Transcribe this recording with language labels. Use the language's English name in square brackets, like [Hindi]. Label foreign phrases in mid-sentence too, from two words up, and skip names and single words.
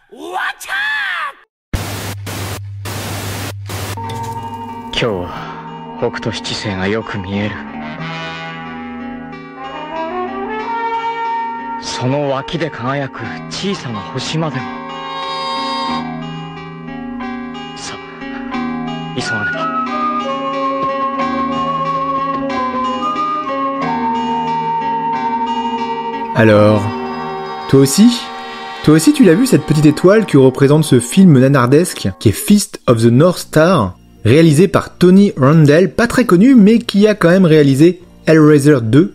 [Japanese] 今日は北斗七星がよく見える。その脇で輝く小さな星までも。さあ、急がねば。 [French] Alors, toi aussi tu l'as vu cette petite étoile que représente ce film nanardesque qui est Fist of the North Star, réalisé par Tony Randell, pas très connu mais qui a quand même réalisé Hellraiser 2.